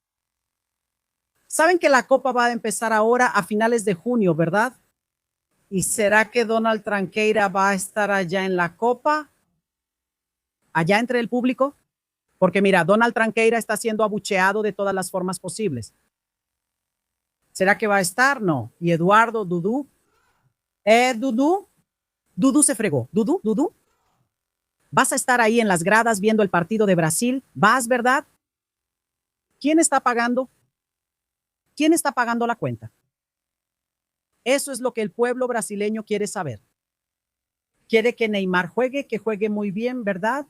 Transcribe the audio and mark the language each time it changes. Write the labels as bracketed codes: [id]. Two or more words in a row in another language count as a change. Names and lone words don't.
[es] Saben que la Copa va a empezar ahora a finales de junio, ¿verdad? ¿Y será que Donald Tranqueira va a estar allá en la Copa? ¿Allá entre el público? Porque mira, Donald Tranqueira está siendo abucheado de todas las formas posibles. ¿Será que va a estar? No. ¿Y Eduardo, Dudu? Dudu? Dudu se fregó. ¿Dudu? ¿Dudu? ¿Vas a estar ahí en las gradas viendo el partido de Brasil? ¿Vas, verdad? ¿Quién está pagando? ¿Quién está pagando la cuenta? Eso es lo que el pueblo brasileño quiere saber. Quiere que Neymar juegue, que juegue muy bien, ¿verdad?